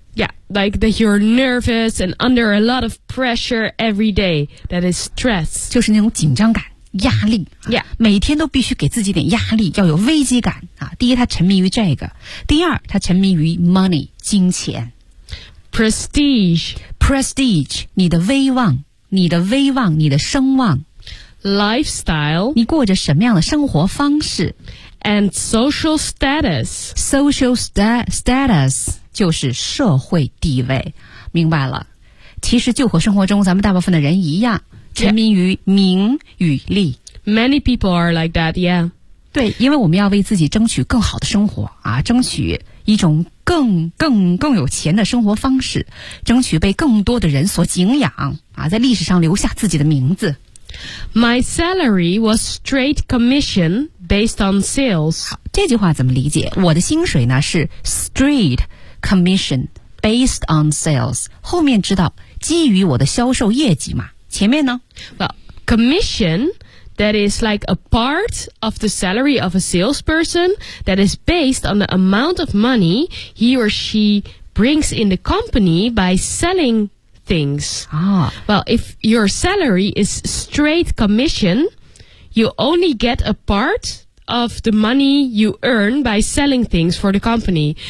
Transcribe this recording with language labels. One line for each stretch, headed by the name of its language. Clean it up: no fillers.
English: Yeah, like that you're nervous and under a lot of pressure every day. That is stress.
Chinese: 就是那种紧张感，压力。
English: Yeah.
Chinese: 每天都必须给自己点压力，要有危机感。啊，第一，他沉迷于这个。第二，他沉迷于 money, 金钱。
English: Prestige.
Chinese: Prestige, 你的威望，你的威望，你的声望。
English: Lifestyle.
Chinese: 你过着什么样的生活方式。
English: And social status.
Chinese: Social status. 就是社会地位，明白了。其实就和生活中咱们大部分的人一样，沉迷于名与利。
English: Many people are like that, yeah.
Chinese: 对，因为我们要为自己争取更好的生活啊，争取一种更有钱的生活方式，争取被更多的人所敬仰啊，在历史上留下自己的名字。
English: My salary was straight commission based on sales.
Chinese: 好，这句话怎么理解？我的薪水呢是 straight.
English: Commission based on sales.
Chinese: 后面知道基于我的销售业绩嘛？前面呢
English: ？Well, commission that is like a part of the salary of a salesperson that is based on the amount of money he or she brings in the company by selling things. Well, if your salary is straight commission, you only get a part of the money you earn by selling things for the company.